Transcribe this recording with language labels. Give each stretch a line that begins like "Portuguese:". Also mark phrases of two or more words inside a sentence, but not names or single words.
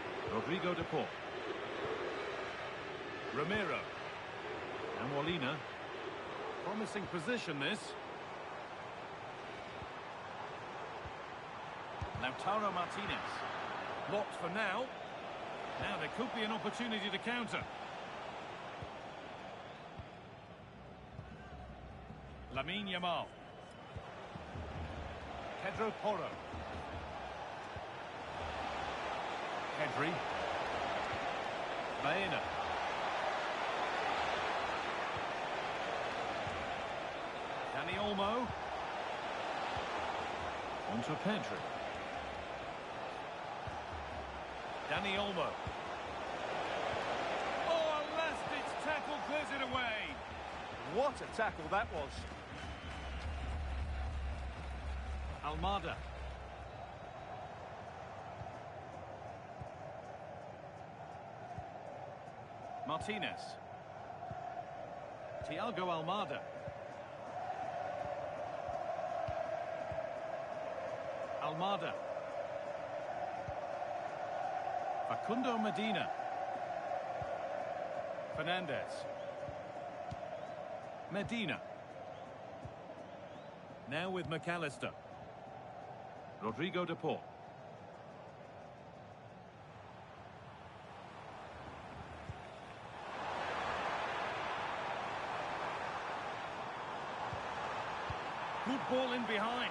English: Rodrigo de Paul. Romero. And Molina. Promising position, this. Lautaro Martinez. Blocked for now. Now there could be an opportunity to counter. Lamine Yamal. Pedro Porro. Pedri. Baena. Dani Olmo. On to Pedri. Dani Olmo. Oh, a last-ditch tackle clears it away. What a tackle that was. Almada. Martinez. Thiago Almada. Almada. Facundo Medina. Fernandez. Medina. Now with McAllister. Rodrigo de Paul. Good ball in behind.